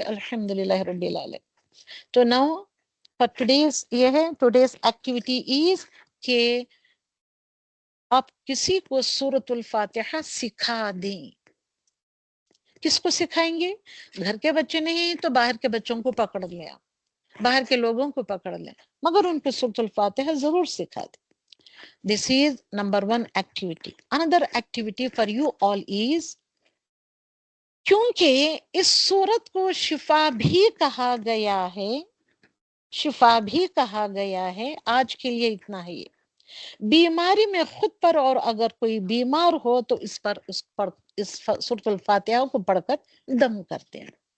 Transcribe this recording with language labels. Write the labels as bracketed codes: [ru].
[ur] الحمدللہ رب العالمین. تو [en] now for today's [ur] یہ ہے، [en] today's activity is [ur] کہ آپ کسی کو سورۃ الفاتحہ سکھا دیں. کس کو سکھائیں گے؟ گھر کے بچے نہیں تو باہر کے بچوں کو پکڑ لیں، آپ باہر کے لوگوں کو پکڑ لیں، مگر ان کو سورۃ الفاتحہ ضرور سکھا دیں. [en] This is number one activity. Another activity for you all is، [ur] کیونکہ اس سورت کو شفا بھی کہا گیا ہے، شفا بھی کہا گیا ہے. آج کے لیے اتنا ہے. بیماری میں خود پر اور اگر کوئی بیمار ہو تو اس سورۃ الفاتحہ کو پڑھ کر دم کرتے ہیں.